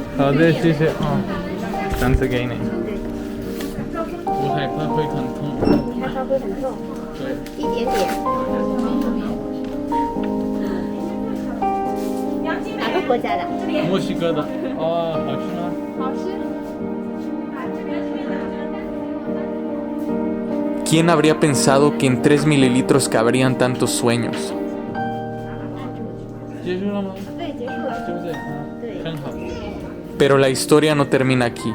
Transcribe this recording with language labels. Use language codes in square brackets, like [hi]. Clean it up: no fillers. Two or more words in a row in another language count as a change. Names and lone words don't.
[zh] 好的，谢谢。单词给你。我害怕会很痛。你害怕会很痛？对。一点点。哪个国家的？墨西哥的。哦，好吃吗？好吃。 [es] ¿Quién habría pensado que en 3 mililitros cabrían tantos sueños? Pero la historia no termina aquí.